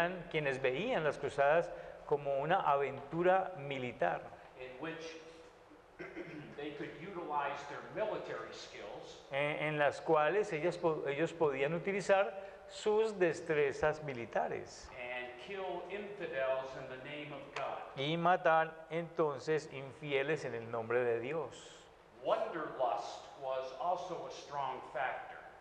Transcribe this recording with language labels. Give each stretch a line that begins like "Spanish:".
Spanish: quienes veían las cruzadas como una aventura militar,
English: in which they could utilize their military skills
Spanish: en las cuales ellos podían utilizar sus destrezas militares
English: and kill infidels in the name of God.
Spanish: y matar entonces infieles en el nombre de Dios.
English: Wanderlust was also a strong factor.